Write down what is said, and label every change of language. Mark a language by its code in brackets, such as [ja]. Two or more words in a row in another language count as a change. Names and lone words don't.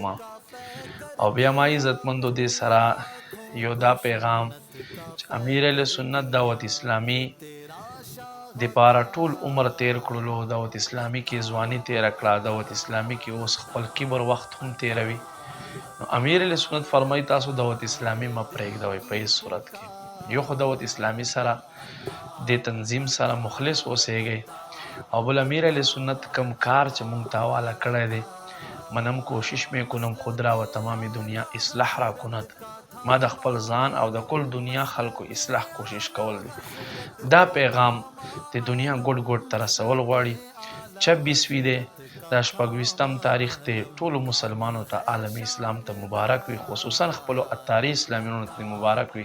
[ps] او بیا ما عزتمندو دې سره یو دا پیغام چې امیر اهل سنت دعوت اسلامی د پاره ټول عمر تیر کړلو، دعوت اسلامی کې ځواني تیر کړه، دعوت اسلامی کې اوس خپل کبر وخت هم تیروي. نو امیر اهل سنت فرمایي تاسو دعوت اسلامی مه پرېږدوئ په هېڅ صورت کې. یو خو دعوت اسلامی سره د تنظیم سره مخلص اوسېږئ، او بل امیر اهل سنت کم کار چې مونږ ته حواله کړی دی [fa] منم کوشش میکنم خود را و تمام دنیا اصلاح را کند. [ps] ما د خپل ځان او د کل دنیا خلکو اصلاح کوشش کول دی. دا پیغام د دنیا ګوټ ګوټ ته رسول غواړي. 26 دی دا 26م تاریخ دی. ټولو مسلمانو ته عالم اسلام ته مبارک وي، خصوصا خپلو اتاري اسلامیانو ته مبارک وي.